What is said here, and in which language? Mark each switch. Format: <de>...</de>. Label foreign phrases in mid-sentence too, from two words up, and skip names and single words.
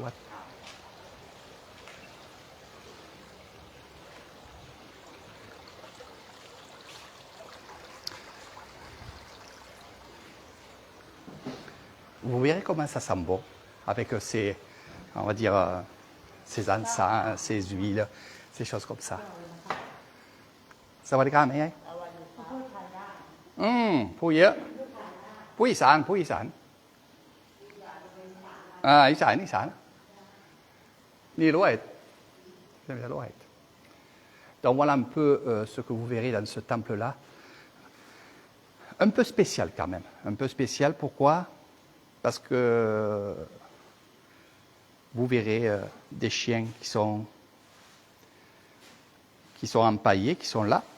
<fr>Vous verrez comment ça sent bon avec ces, on va dire, ces encens, ces huiles, ces choses comme ça. Ça va les câbles, hein?</fr> <th>พูดเยอะพูดอีสานอีสานนี่รู้</th> <fr>Donc voilà un peu ce que vous verrez dans ce temple-là. Un peu spécial quand même. Un peu spécial, pourquoi? Parce que vous verrez des chiens qui sont empaillés, qui sont là.</fr>